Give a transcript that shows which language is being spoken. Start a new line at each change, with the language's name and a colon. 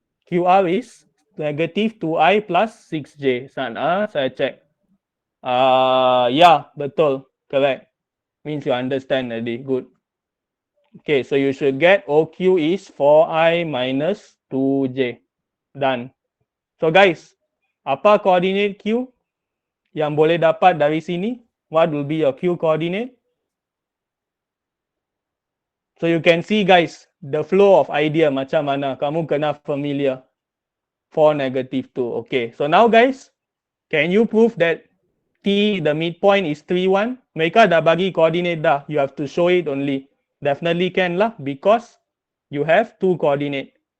English: QR is negative 2I plus 6J.
Malay: Sana, saya check. Yeah, betul.
English: Correct. Means you understand already. Good. Okay, so you should get OQ is 4I minus 2J. Done. So guys,
Malay: apa coordinate Q yang boleh dapat dari sini?
English: what will be your Q coordinate? So you can see guys, the flow of idea
Malay: macam mana. Kamu kena familiar.
English: 4, -2. Okay, so now guys, can you prove that T, the midpoint is 3, 1?
Malay: Mereka dah bagi coordinate dah.
English: You have to show it only. Definitely can lah, because you have 2 coordinate.